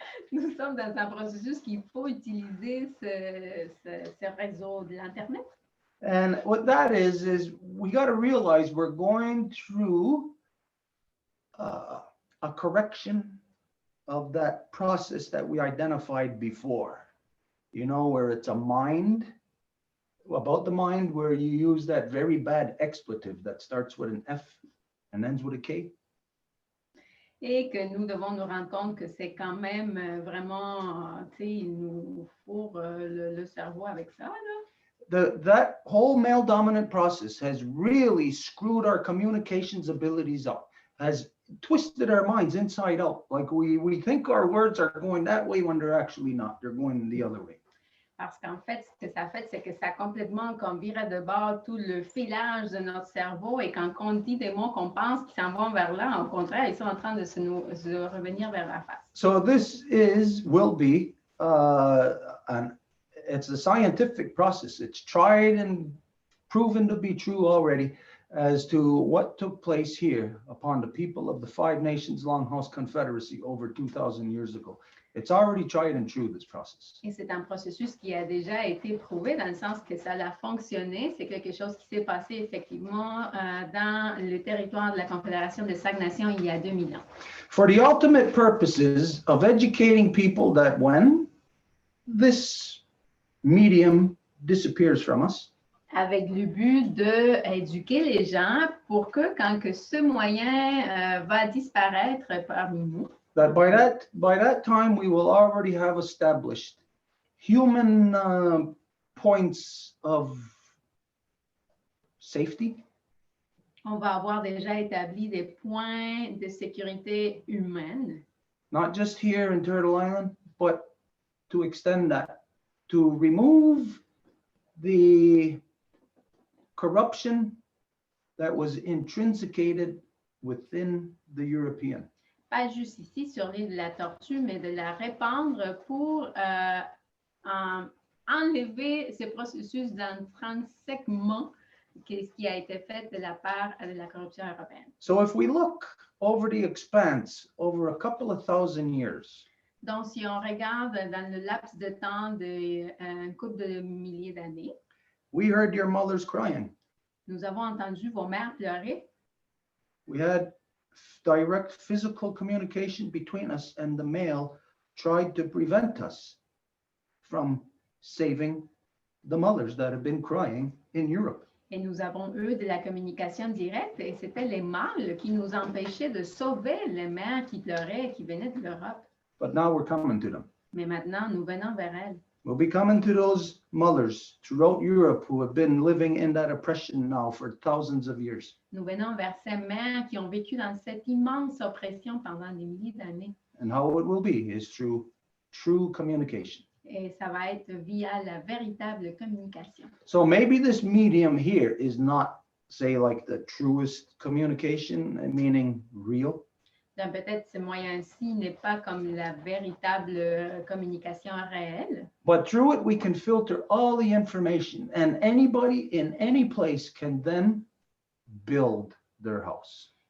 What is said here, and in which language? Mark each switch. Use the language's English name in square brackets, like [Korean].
[French] Nous sommes dans un processus qu'il faut utiliser ce réseau de l'Internet. [English] And what that is we got to realize we're going through a correction of that process that we identified before. You know, where it's a mind, about the mind, where you use that very bad expletive that starts with an F and ends with a K. [French] Et que nous devons nous rendre compte que c'est quand même vraiment, tu sais, il nous fourre le cerveau avec ça. Là. [English] That whole male dominant process has really screwed our communications abilities up, has twisted our minds inside out. Like we think our words are going that way when they're actually not. They're going the other way. [French] Parce qu'en fait, ce que ça a fait, c'est que ça a complètement comme viré de bord tout le filage de notre cerveau. Et quand on dit des mots qu'on pense qui s'en vont vers là, au contraire, ils sont en train de se revenir vers la face. [English] So this will be, it's a scientific process. It's tried and proven to be true already as to what took place here upon the people of the Five Nations Longhouse Confederacy over 2,000 years ago. It's already tried and true, this process. [French] Et c'est un processus qui a déjà été prouvé dans le sens que ça a fonctionné. C'est quelque chose qui s'est passé effectivement dans le territoire de la Confédération des Cinq-Nations il y a 2000 ans. [English] For the ultimate purposes of educating people that when this medium disappears from us, [French] avec le but d'éduquer les gens pour que quand que ce moyen va disparaître parmi nous, [English] that by that time we will already have established human points of safety. [French] On va avoir déjà établi des points de sécurité humaine. [English] Not just here in Turtle Island, but to extend that, to remove the corruption that was intrinsicated within the European. [French] Pas juste ici sur l'île de la Tortue, mais de la répandre pour enlever ce processus d'intrinsèquement qui a été fait de la part de la corruption européenne. [English] So if we look over the expanse over a couple of thousand years, [French] donc si on regarde dans le laps de temps d'un couple de milliers d'années, [English] we heard your mothers crying. [French] Nous avons entendu vos mères pleurer. [English] We had direct physical communication between us, and the male tried to prevent us from saving the mothers that have been crying in Europe. [French] Et nous avons eu de la communication directe, et c'était les mâles qui nous empêchaient de sauver les mères qui pleuraient et qui venaient de l'Europe. [English] But now we're coming to them. [French] Mais maintenant, nous venons vers elles. [English] We'll be coming to those mothers throughout Europe who have been living in that oppression now for thousands of years. [French] Nous venons vers ces mères qui ont vécu dans cette immense oppression pendant des milliers d'années. [English] And how it will be is through true communication. [French] Et ça va être via la véritable communication. [English] So maybe this medium here is not, say, like the truest communication, meaning real. [French] Donc, peut-être ce moyen-ci n'est pas comme la véritable communication réelle. [English] But through it, we can filter all the information, and anybody in any place can then build their house.